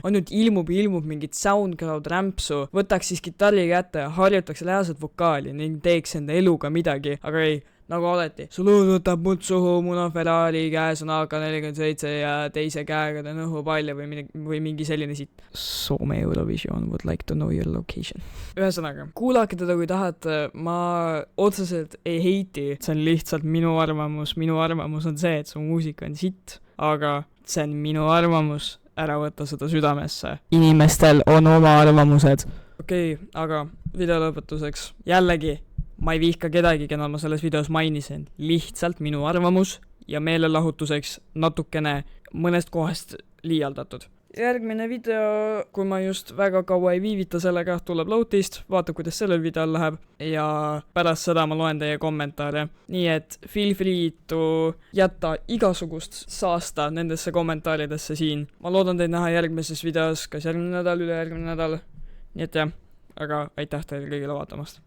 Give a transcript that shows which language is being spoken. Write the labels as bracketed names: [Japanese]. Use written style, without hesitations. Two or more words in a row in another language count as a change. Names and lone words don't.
[Estonian] Ainult ilmub mingit SoundCloud rämpsu, võtaks siis kitarri kätte, harjutaks reaalselt vokaali ning teeks enda eluga midagi, aga ei, nagu alati. Su luud võtab mult suhu, mul on Ferrari käes on AK-47 ja teise käega ta nõhu palja või mingi selline siit. [English] Soome Eurovision would like to know your location. [Estonian] Ühesõnaga, kuulake teda kui tahate, ma otseselt ei heiti, see on lihtsalt minu arvamus. Minu arvamus on see, et su muusika on sitt, aga see on minu arvamus, ära võtta seda südamesse. Inimestel on oma arvamused. Okei, aga video lõpetuseks. Jällegi, ma ei vihka kedagi, keda ma selles videos mainisin. Lihtsalt minu arvamus ja meelelahutuseks natukene mõnest kohast liialdatud. Järgmine video, kui ma just väga kaua ei viivita sellega, tuleb Loutist, vaata kuidas sellel videol läheb ja pärast seda ma loen teie kommentaare. Nii et [English] feel free [Estonian] to jätta igasugust saasta nendesse kommentaaridesse siin. Ma loodan teid näha järgmises videos, kas järgmine nädal, ülejärgmine nädal. Nii et jah, aga aitäh teile kõigile vaatamast.